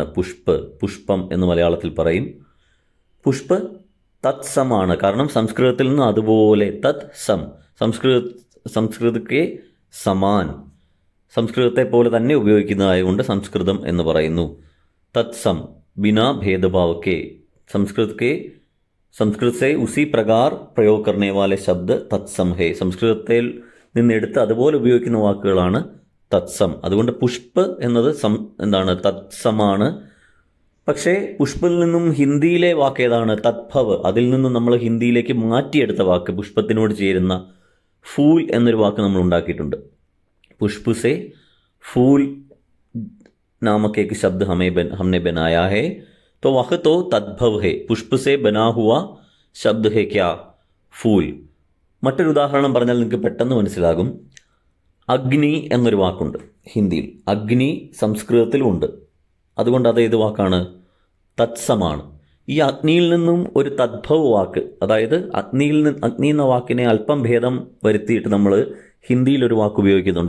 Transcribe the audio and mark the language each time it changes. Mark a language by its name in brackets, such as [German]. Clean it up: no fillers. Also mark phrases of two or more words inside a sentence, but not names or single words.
[Malayalam] പുഷ്പം എന്ന് മലയാളത്തിൽ പറയും. പുഷ്പ് തത്സമാണ്. കാരണം സംസ്കൃതത്തിൽ നിന്ന് അതുപോലെ തത്സം, സംസ്കൃതಕ್ಕೆ സമാൻ, സംസ്കൃതത്തെ പോലെ തന്നെ ഉപയോഗിക്കുന്നതായതുകൊണ്ട് സംസ്കൃതം എന്ന് പറയുന്നു. [Hindi] तत्सम बिना भेदभाव के संस्कृत से उसी प्रकार प्रयोग करने वाले शब्द तत्सम है. [Malayalam] സംസ്കൃതത്തിൽ നിന്നെടുത്ത് അതുപോലെ ഉപയോഗിക്കുന്ന വാക്കുകളാണ് തത്സം. അതുകൊണ്ട് പുഷ്പ് എന്നത് എന്താണ്? തത്സമാണ്. പക്ഷേ പുഷ്പിൽ നിന്നും ഹിന്ദിയിലെ വാക്ക് ഏതാണ്? തദ്ഭവ്. അതിൽ നിന്നും നമ്മൾ ഹിന്ദിയിലേക്ക് മാറ്റിയെടുത്ത വാക്ക്, പുഷ്പത്തിനോട് ചേരുന്ന ഫൂൽ എന്നൊരു വാക്ക് നമ്മൾ ഉണ്ടാക്കിയിട്ടുണ്ട്. [Hindi] पुष्प से फूल नामक एक शब्द हमने बनाया है, तो वह तो तद्भव है. पुष्प से बना हुआ शब्द है क्या? फूल. [Malayalam] മറ്റൊരു ഉദാഹരണം പറഞ്ഞാൽ നിങ്ങൾക്ക് പെട്ടെന്ന് മനസ്സിലാകും. അഗ്നി എന്നൊരു വാക്കുണ്ട് ഹിന്ദിയിൽ. അഗ്നി സംസ്കൃതത്തിലുമുണ്ട്. അതുകൊണ്ട് അത് ഏത് വാക്കാണ്? തത്സമാണ്. ഈ അഗ്നിയിൽ നിന്നും ഒരു തദ്ഭവ വാക്ക്, അതായത് അഗ്നി എന്ന വാക്കിനെ അല്പം ഭേദം വരുത്തിയിട്ട് നമ്മൾ ഹിന്ദിയിൽ ഒരു വാക്ക് ഉപയോഗിക്കുന്നുണ്ട്.